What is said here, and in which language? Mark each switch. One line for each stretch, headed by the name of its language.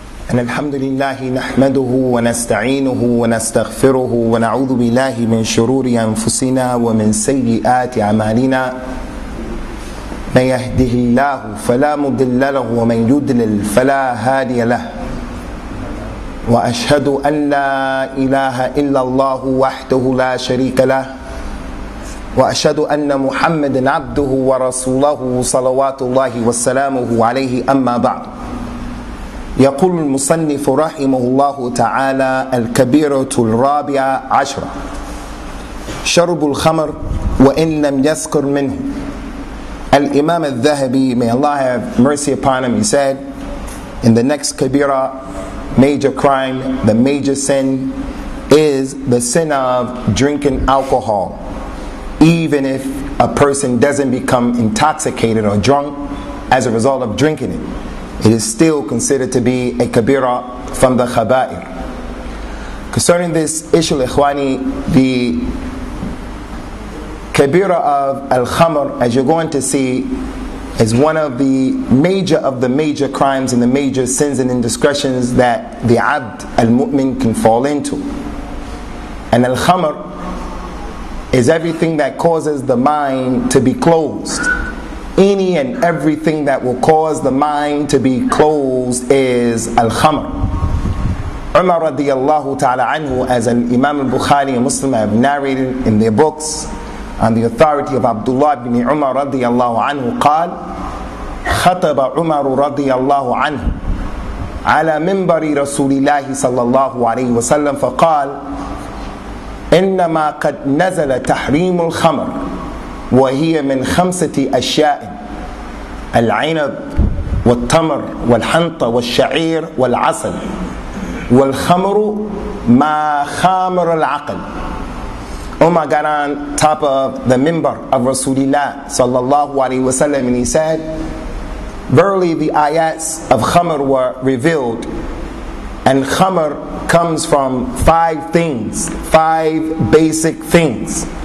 Arabic: أن الحمد لله نحمده ونستعينه ونستغفره ونعوذ بالله من شرور أنفسنا ومن سيئات أعمالنا من يهده الله فلا مضل له ومن يضلل فلا هادي له وأشهد أن لا إله إلا الله وحده لا شريك له وأشهد أن محمدا عبده ورسوله صلوات الله وسلامه عليه أما بعد. يقول المصنف رحمه الله تعالى: الكبيرة الرابعة عشرة شرب الخمر وإن لم يسكر منه.
English: Al-Imam al-Thahabi, may Allah have mercy upon him, he said, in the next kabira, major crime, the major sin is the sin of drinking alcohol. Even if a person doesn't become intoxicated or drunk as a result of drinking it, it is still considered to be a kabira from the khaba'ir. Concerning this issue, ikhwani, the kabira of al-khamr, as you're going to see, is one of the major crimes and the major sins and indiscretions that the abd al-mu'min can fall into. And al-khamr is everything that causes the mind to be closed. Any and everything that will cause the mind to be closed is al-khamr. Umar radiyallahu ta'ala anhu, as Imam al-Bukhari and Muslim have narrated in their books on the authority of Abdullah ibn Umar radiyallahu anhu,
Arabic: قال خطب عمر رضي الله عنه على منبر رسول الله صلى الله عليه وسلم فقال: إنما قد نزل تحريم الخمر وهي من 5 أشياء: العنب والتمر والحنطة والشعير والعسل والخمر ما خامر العقل.
English: Umar got on top of the minbar of Rasulullah sallallahu alaihi wasallam and he said, verily the ayats of khamr were revealed, and khamr comes from 5 things, 5 basic things.